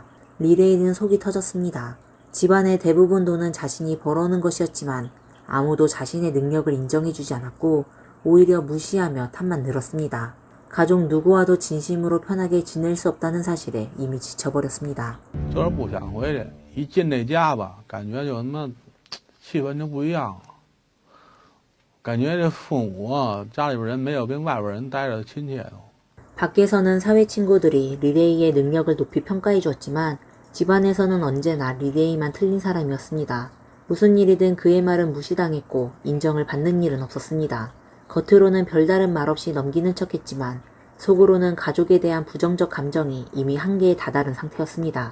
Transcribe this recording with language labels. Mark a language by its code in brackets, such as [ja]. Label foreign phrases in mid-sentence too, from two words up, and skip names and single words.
[ko] 리레이는 속이 터졌습니다. 집안의 대부분 돈은 자신이 벌어오는 것이었지만 아무도 자신의 능력을 인정해주지 않았고 오히려 무시하며 탓만 늘었습니다. 가족 누구와도 진심으로 편하게 지낼 수 없다는 사실에 이미 지쳐버렸습니다. [zh] 就是不想回去，一进这家吧，感觉就他妈气氛就不一样了。感觉这父母啊，家里边人没有跟外边人待着亲切哦。 [ko] 밖에서는 사회 친구들이 리레이의 능력을 높이 평가해 주었지만 집안에서는 언제나 리레이만 틀린 사람이었습니다. 무슨 일이든 그의 말은 무시당했고 인정을 받는 일은 없었습니다. 겉으로는 별다른 말 없이 넘기는 척했지만 속으로는 가족에 대한 부정적 감정이 이미 한계에 다다른 상태였습니다.